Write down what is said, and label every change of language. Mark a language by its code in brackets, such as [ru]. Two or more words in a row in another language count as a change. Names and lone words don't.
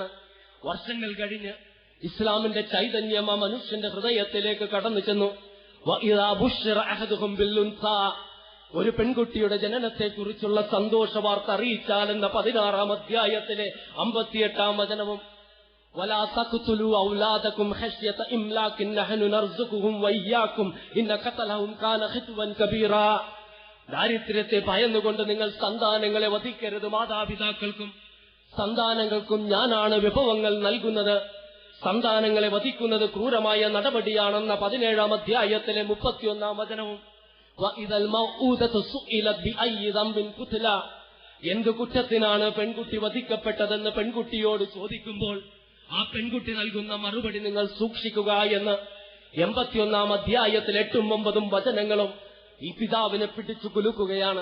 [ml] വർഷങ്ങൾ കഴിഞ്ഞ് ഇസ്ലാമിന്റെ ചൈതന്യം ആ മനുഷ്യന്റെ ഹൃദയത്തിലേക്ക് കടന്നു ചെന്നു. ഒരു പെൺകുട്ടിയുടെ ജനനത്തെക്കുറിച്ചുള്ള സന്തോഷ വാർത്ത അറിയിച്ചാലെന്ന 16-ാം അധ്യായത്തിലെ 58-ാം വചനവും [ar] ولا تقتلوا أولادكم خشية إملاق نحن نرزقهم وإياكم إن قتلهم كان خطوا كبيرا. [ml] ദാരിദ്ര്യത്തെ ഭയന്നുകൊണ്ട് നിങ്ങൾ സന്താനങ്ങളെ വധിക്കരുത്. മാതാപിതാക്കൾക്കും സന്താനങ്ങൾക്കും ഞാനാണ് വിഭവങ്ങൾ നൽകുന്നത്. സന്താനങ്ങളെ വധിക്കുന്നത് ക്രൂരമായ നടപടിയാണെന്ന 17-ാം അധ്യായത്തിലെ 31-ാം വചനവും എന്ത് കുറ്റത്തിനാണ് പെൺകുട്ടി വധിക്കപ്പെട്ടതെന്ന് പെൺകുട്ടിയോട് ചോദിക്കുമ്പോൾ ആ പെൺകുട്ടി നൽകുന്ന മറുപടി നിങ്ങൾ സൂക്ഷിക്കുക എന്ന് 81-ാം അധ്യായത്തിൽ 8-ഉം 9-ഉം വചനങ്ങളും ഈ പിതാവിനെ പിടിച്ചു കുലുക്കുകയാണ്.